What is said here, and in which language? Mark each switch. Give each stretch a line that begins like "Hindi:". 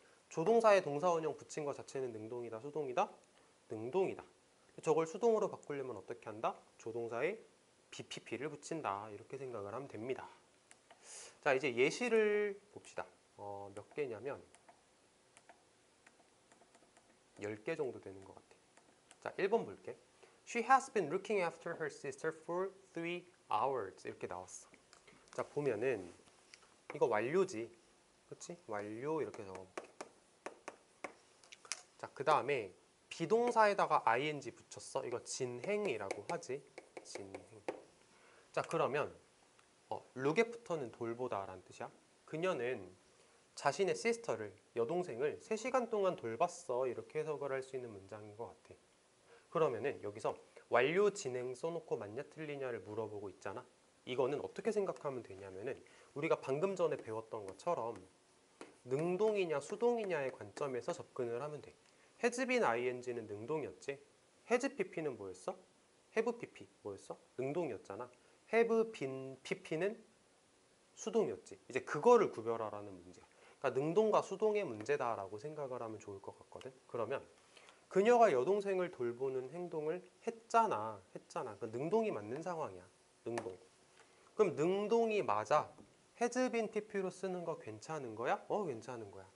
Korean: 조동사에 동사 원형 붙인 것 자체는 능동이다, 수동이다? 능동이다. 저걸 수동으로 바꾸려면 어떻게 한다? 조동사에 bpp를 붙인다. 이렇게 생각을 하면 됩니다. 자, 이제 예시를 봅시다. 몇 개냐면 10개 정도 되는 것 같아. 자, 1번 볼게.
English: She has been looking after her sister for 3 hours.
Korean: 이렇게 나왔어. 자, 보면은 이거 완료지. 그치? 완료 이렇게 적어볼게. 자, 그 다음에 비동사에다가 ing 붙였어. 이거 진행이라고 하지. 진행. 자, 그러면 look after는 돌보다 라는 뜻이야. 그녀는 자신의 시스터를, 여동생을 3시간 동안 돌봤어. 이렇게 해석을 할 수 있는 문장인 것 같아. 그러면은 여기서 완료 진행 써놓고 맞냐 틀리냐를 물어보고 있잖아. 이거는 어떻게 생각하면 되냐면은 우리가 방금 전에 배웠던 것처럼 능동이냐 수동이냐의 관점에서 접근을 하면 돼. has been ing는 능동이었지. has pp는 뭐였어? have pp 뭐였어? 능동이었잖아. have been pp는 수동이었지. 이제 그거를 구별하라는 문제야. 그러니까 능동과 수동의 문제다라고 생각을 하면 좋을 것 같거든. 그러면 그녀가 여동생을 돌보는 행동을 했잖아. 그 능동이 맞는 상황이야. 능동. 그럼 능동이 맞아. has been pp로 쓰는 거 괜찮은 거야? 괜찮은 거야.